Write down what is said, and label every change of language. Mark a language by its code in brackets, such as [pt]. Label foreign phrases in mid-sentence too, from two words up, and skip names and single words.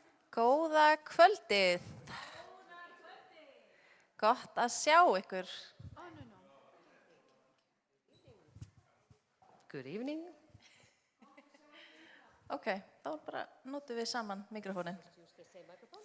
[is] Góða kvöldið. Gott að sjá ykkur. [en] Good evening. [is] Ok, þá bara notum við saman mikrofónin. [en] Use the same microphone.